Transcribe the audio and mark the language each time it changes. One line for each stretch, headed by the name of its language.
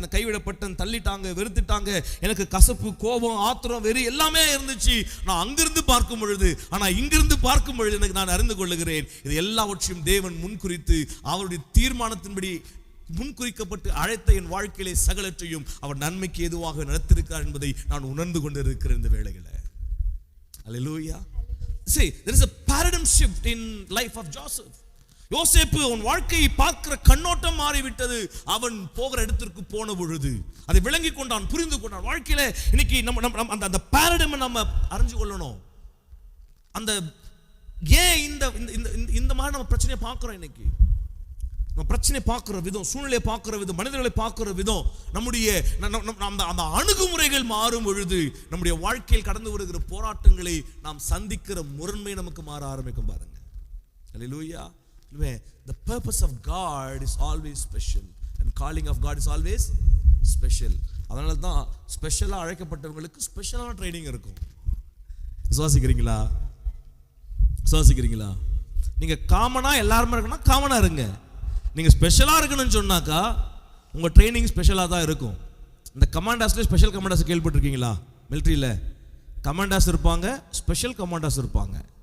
Tamil: என்ன கைவிடப்பட்டேன், தள்ளிட்டாங்க, வெறுத்துட்டாங்க, எனக்கு கசப்பு, கோபம், ஆத்திரம், வெறி எல்லாமே இருந்துச்சு நான் அங்கிருந்து பார்க்கும் பொழுது. ஆனா இங்கிருந்து பார்க்கும் பொழுது எனக்கு நான் அறிந்து கொள்ளுகிறேன், இது எல்லாவற்றையும் தேவன் முன்குறித்து அவருடைய தீர்மானத்தின்படி முன்குறிக்கப்பட்டு அழைத்த என் வாழ்க்கையிலே சகலற்றையும் அவர் நன்மைக்கு ஏதுவாக நடத்திருக்கிறார் என்பதை நான் உணர்ந்து கொண்டிருக்கிறேன் இந்த வேளையில.
English: Hallelujah. See, there is a paradigm shift in life of Joseph.
Tamil: யோசேப்பு அவன் வாழ்க்கையை பார்க்கிற கண்ணோட்டம் மாறிவிட்டது. அவன் போகிற இடத்திற்கு போன பொழுது அதை விளங்கி கொண்டான், புரிந்து கொண்டான். வாழ்க்கையில இன்னைக்கு நம்ம அந்த பாரடைமை நம்ம அறிஞ்சு கொள்ளணும். அந்த ஏன் இந்த மாதிரி நம்ம பிரச்சனையை பார்க்கிறோம் இன்னைக்கு. நம்ம பிரச்சனை பார்க்குற விதம், சூழ்நிலையை பார்க்குற விதம், மனிதர்களை பார்க்குற விதம், நம்முடைய அந்த அணுகுமுறைகள் மாறும் பொழுது நம்முடைய வாழ்க்கையில் கடந்து வருகிற போராட்டங்களை நாம் சந்திக்கிற முறைமை நமக்கு மாற ஆரம்பிக்கும். பாருங்க. Hallelujah.
English: The purpose of God is always special and calling of God is always special.
Tamil: அதனால தான் ஸ்பெஷலா அழைக்கப்பட்டவங்களுக்கு ஸ்பெஷலான ட்ரைனிங் இருக்கும். விசுவாசிக்கிறீங்களா? விசுவாசிக்கிறீங்களா? நீங்க காமனா எல்லாருமே இருக்கணும், காமனா இருங்க. நீங்க ஸ்பெஷலா இருக்கணும்னு சொன்னாக்கா உங்க ட்ரைனிங் ஸ்பெஷலா தான் இருக்கும். இந்த கமாண்டாஸ்ல ஸ்பெஷல் கமாண்டாஸ் கேள்விப்பட்டிருக்கீங்களா? மிலிட்டரியில கமாண்டாஸ் இருப்பாங்க, ஸ்பெஷல் கமாண்டாஸ் இருப்பாங்க.